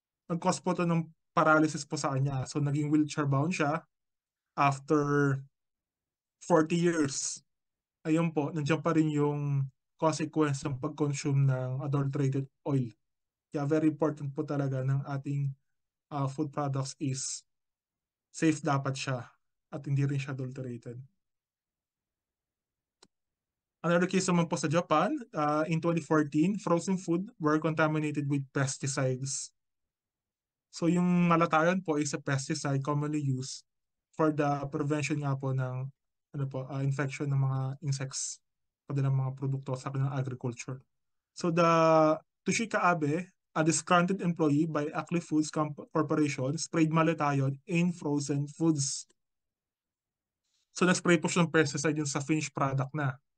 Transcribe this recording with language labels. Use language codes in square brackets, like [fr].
[tl] Nag-cause po ito ng paralysis po sa kanya. So naging wheelchair bound siya after 40 years. Ayun po, nandiyan pa rin yung consequence ng pag-consume ng adulterated oil. Kaya very important po talaga ng ating food products is safe dapat siya. at hindi rin siya adulterated. [en] Another case [tl] naman po sa [en] Japan, in 2014, frozen food were contaminated with pesticides. [tl] So yung [en] malatayon po is a pesticide commonly used for the prevention nga po ng infection ng mga insects o ng mga produkto sa kanilang agriculture. So the Toshika Abe, a disgruntled employee by Acme Foods Corporation, sprayed malatayon in frozen foods. [tl] So nag-spray po siya ng pesticide yun sa finished product na.